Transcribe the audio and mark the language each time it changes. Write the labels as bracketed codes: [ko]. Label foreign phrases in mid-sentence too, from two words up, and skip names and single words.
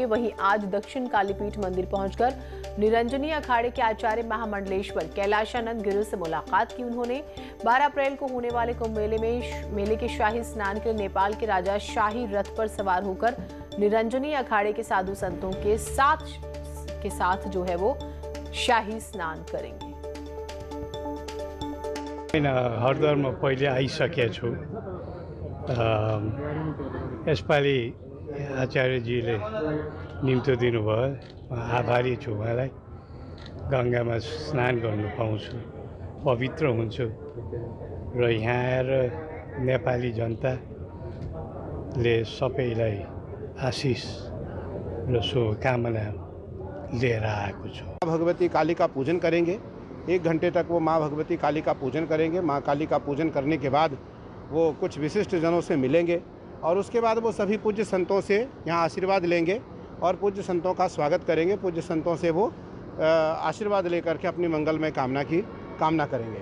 [hi] वहीं आज दक्षिण कालीपीठ मंदिर पहुंचकर निरंजनी अखाड़े के आचार्य महामंडलेश्वर कैलाशानंद गिरी से मुलाकात की उन्होंने। 12 अप्रैल को होने वाले कुंभ मेले के शाही स्नान के लिए नेपाल के राजा शाही रथ पर सवार होकर निरंजनी अखाड़े के साधु संतों के साथ जो है वो शाही स्नान करेंगे। [ne] हरिद्वारमा पहिले आइसकेको छु। यसपालि आचार्यजीले निम्तो दिनुभयो, आभारी छु उहाँलाई। गङ्गामा स्नान गर्नु पाउँछु, पवित्र हुन्छु र यहाँ आएर नेपाली जनताले सबैलाई आशिष र शुभकामना लेकर आएको छु। [hi] भगवती काली का पूजन करेंगे। 1 घंटे तक वो माँ भगवती काली का पूजन करेंगे। माँ काली का पूजन करने के बाद वो कुछ विशिष्ट जनों से मिलेंगे और उसके बाद वो सभी पूज्य संतों से यहाँ आशीर्वाद लेंगे और पूज्य संतों का स्वागत करेंगे। पूज्य संतों से वो आशीर्वाद लेकर के अपनी मंगलमय कामना करेंगे।